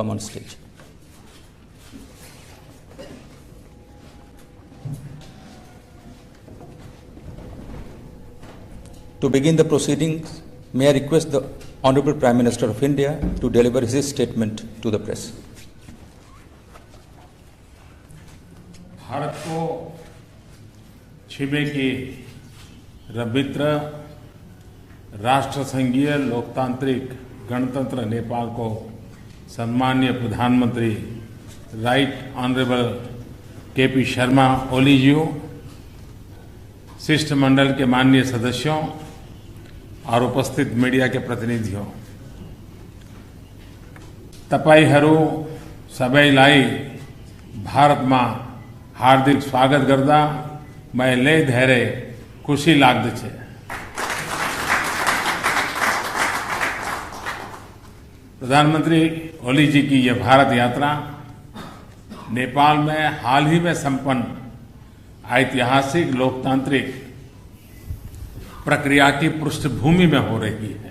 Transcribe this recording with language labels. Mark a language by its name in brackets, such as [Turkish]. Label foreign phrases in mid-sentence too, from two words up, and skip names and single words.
[English] come on stage. To begin the proceedings, may I request the Honorable Prime Minister of India to deliver his statement to the press. [Hindi] भारत को छिमेकी मित्र राष्ट्र संघीय लोकतांत्रिक गणतंत्र नेपाल को सम्माननीय प्रधानमंत्री [English] Right Honourable [Hindi] केपी शर्मा ओली जी, शिष्टमंडल के माननीय सदस्यों और उपस्थित मीडिया के प्रतिनिधियों, [Nepali] तपाईहरु सबैलाई भारतमा हार्दिक स्वागत गर्दा मैले धेरै खुशी लाग्दछ। [Hindi] प्रधानमंत्री ओली जी की यह भारत यात्रा नेपाल में हाल ही में संपन्न ऐतिहासिक लोकतांत्रिक प्रक्रिया की पृष्ठभूमि में हो रही है।